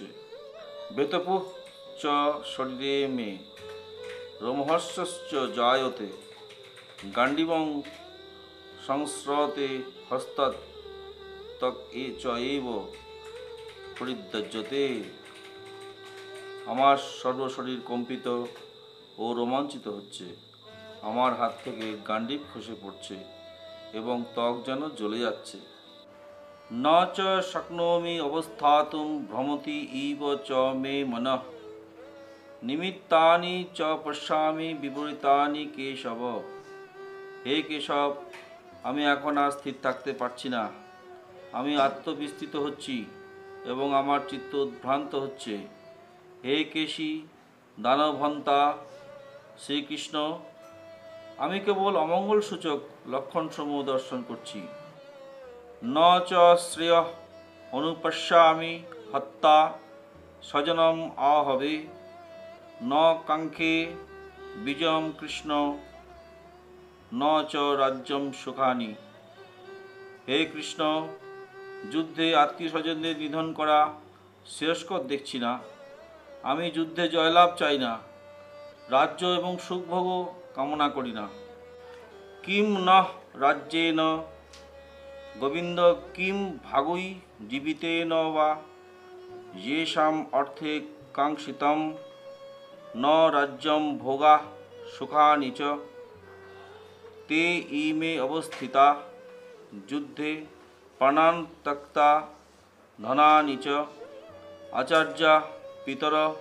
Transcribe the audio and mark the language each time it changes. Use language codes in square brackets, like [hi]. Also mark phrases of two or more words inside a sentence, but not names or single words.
[sa] বেতপুঃ চ শরীরে মে রোমহর্ষশ্চ জায়তে গাণ্ডীবং সংস্রতে হস্তাৎ ত্বক চ এব পরিত্যজ্যতে। [bn] আমার সর্বশরীর কম্পিত ও রোমাঞ্চিত হচ্ছে, আমার হাত থেকে গাণ্ডীব খসে পড়ছে এবং ত্বক যেন জ্বলে যাচ্ছে। [sa] ন চ শক্নোমি অবস্থাতুম ভ্রমতি ইব চ মে মনঃ নিমিত্তানি চ পশ্যামি বিপরীতানি কেশব। [bn] হে কেশব, আমি এখন আর স্থির থাকতে পারছি না, আমি আত্মবিস্তৃত হচ্ছি এবং আমার চিত্ত উদ্ভ্রান্ত হচ্ছে। হে কেশী দানবহন্তা শ্রীকৃষ্ণ, আমি কেবল অমঙ্গলসূচক লক্ষণসমূহ দর্শন করছি। [sa] ন চ শ্রেয়ঃ অনুপশ্যামি হত্যা স্বজনম আহবে ন কাঙ্ক্ষে বিজয়ম কৃষ্ণ ন চ রাজ্যম সুখানি। [bn] হে কৃষ্ণ, যুদ্ধে আত্মীয় স্বজনদের নিধন করা শ্রেয়স্কর দেখছি না, আমি যুদ্ধে জয়লাভ চাই না, রাজ্য এবং সুখভোগও কামনা করি না। [sa] কিম নঃ রাজ্যেন গোবিন্দ কিম ভাগুই জীবিতেন বা येषाम अर्थे कांक्षितम न राज्यम भोगा सुखानि च ते इमे अवस्थिता युद्धे प्राणान् त्यक्ता धनानि च आचार्या पितर